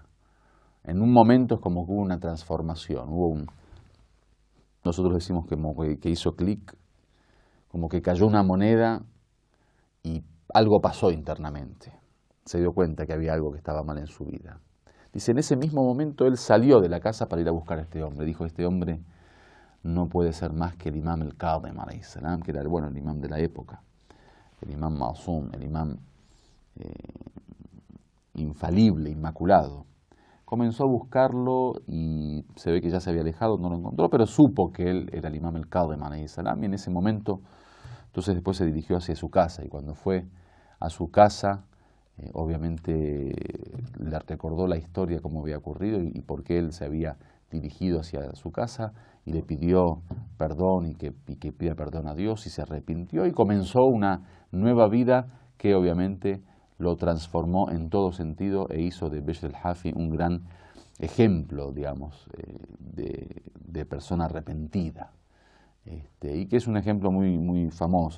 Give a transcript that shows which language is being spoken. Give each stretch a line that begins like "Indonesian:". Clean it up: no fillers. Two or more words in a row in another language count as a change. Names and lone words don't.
Spanish: En un momento es como que hubo una transformación, nosotros decimos que hizo clic, como que cayó una moneda y algo pasó internamente. Se dio cuenta que había algo que estaba mal en su vida. Dice: en ese mismo momento él salió de la casa para ir a buscar a este hombre. Dijo: este hombre no puede ser más que el imam al-Kadhim
Arabic: عليه السلام,
Spanish: que era el imam de la época, el imam Ma'sum, el imam infalible, inmaculado. Comenzó a buscarlo y se ve que ya se había alejado, no lo encontró, pero supo que él era el imam al-Kadhim
Arabic: عليه السلام,
Spanish: y en ese momento, entonces después se dirigió hacia su casa, y cuando fue a su casa, obviamente le recordó la historia, cómo había ocurrido y por qué él se había dirigido hacia su casa, y le pidió perdón y que pida perdón a Dios, y se arrepintió y comenzó una nueva vida que obviamente lo transformó en todo sentido e hizo de Bishr al-Hafi un gran ejemplo, digamos, de persona arrepentida, y que es un ejemplo muy, muy famoso.